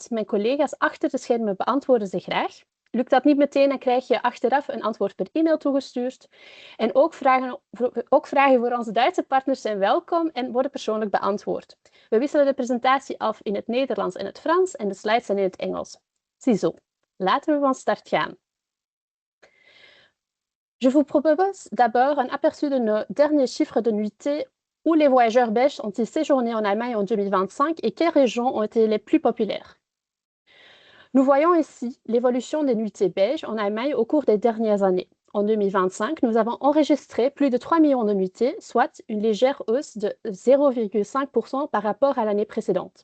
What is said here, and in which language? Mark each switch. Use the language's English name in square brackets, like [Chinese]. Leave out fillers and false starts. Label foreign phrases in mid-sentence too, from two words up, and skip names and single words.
[Dutch] Mijn collega's achter de schermen beantwoorden ze graag. Lukt dat niet meteen, dan krijg je achteraf een antwoord per e-mail toegestuurd. En ook vragen voor onze Duitse partners zijn welkom en worden persoonlijk beantwoord. We wisselen de presentatie af in het Nederlands en het Frans en de slides zijn in het Engels. Ziezo, laten we van start gaan. [French] Je vous propose d'abord un aperçu de nos derniers chiffres de nuitées où les voyageurs belges ont-ils séjourné en Allemagne en 2025 et quelles régions ont été les plus populaires. Nous voyons ici l'évolution des nuitées belges en Allemagne au cours des dernières années. En 2025, nous avons enregistré plus de 3 millions de nuitées, soit une légère hausse de 0,5% par rapport à l'année précédente.